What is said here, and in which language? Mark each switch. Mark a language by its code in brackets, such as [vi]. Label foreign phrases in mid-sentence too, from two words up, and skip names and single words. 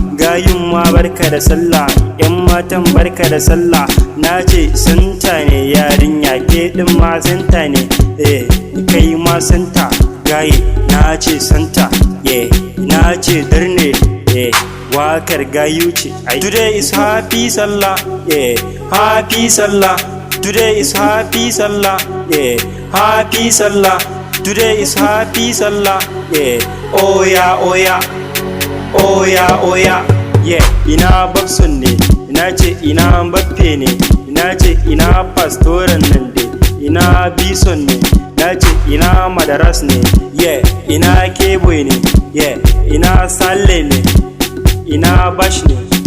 [ha] Gayun ma barka da sallah, 'yan matan barka da sallah. Na ce santa ne yarinya, ke ɗin ma santa ne, eh, kai ma santa. Gaye, na ce santa, yeah, na ce darne, yeah. Wakar gayu ce. Ai. [en] Today is happy Sallah. Yeah. Happy Sallah. Today is happy Sallah. Yeah. Happy Sallah. Today is happy Sallah. Yeah. Oya, oya. Oya, oya. Yeah. [ha] Ina Babson ne. Ina ce ina Mbappe ne. Ina ce ina Pastoran nan dai. Ina Bison ne? Na ce ina Madaras ne? Yeah. Ina K-Boy ne? Yeah. Ina Saleh ne? Ina Bash ne?